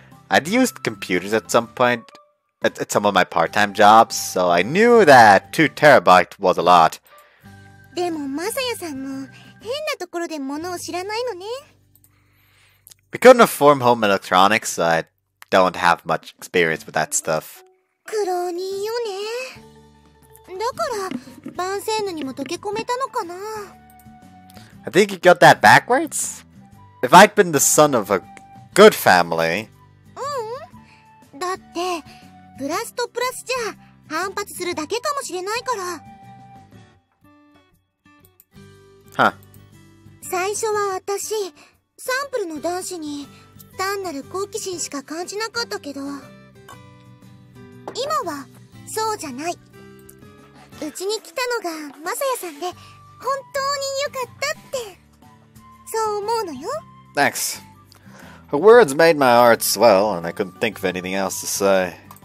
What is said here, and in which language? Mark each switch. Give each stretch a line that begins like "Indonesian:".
English: I'd used computers at some point at some of my part-time jobs, so I knew that 2 terabyte was a lot.
Japanese: でもマサヤさんも変なところで物を知らないのね。
English: We couldn't afford home electronics, so I don't have much experience with that stuff.
Japanese: 苦労人よね。だからバンセーヌにも溶け込めたのかな。
English: I think you got that backwards? If I'd been the son of a good family...
Japanese: だってプラスとプラスじゃ反発するだけかもしれないから。
English: Huh.
Japanese: 最初は私サンプルの男子に単なる好奇心しか感じなかったけど、今はそうじゃない。うちに来たのがマサヤさんで本当に良かったってそう思うのよ。
English: Thanks. Her words made my heart swell, and I couldn't think of anything else to say.